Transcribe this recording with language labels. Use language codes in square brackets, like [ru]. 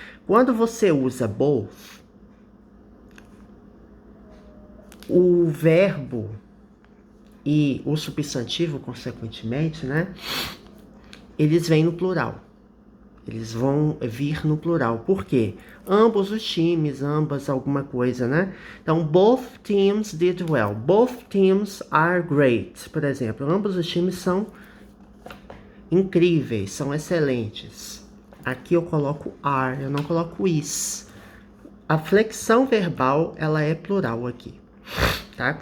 [pt] Quando você usa both, o verbo e o substantivo, consequentemente, né? Eles vêm no plural. Eles vão vir no plural. Por quê? Ambos os times, ambas alguma coisa, né? [en] Então, both teams did well. Both teams are great. [pt] Por exemplo, ambos os times são incríveis, são excelentes. Aqui eu coloco are, eu não coloco is. A flexão verbal, ela é plural aqui, tá?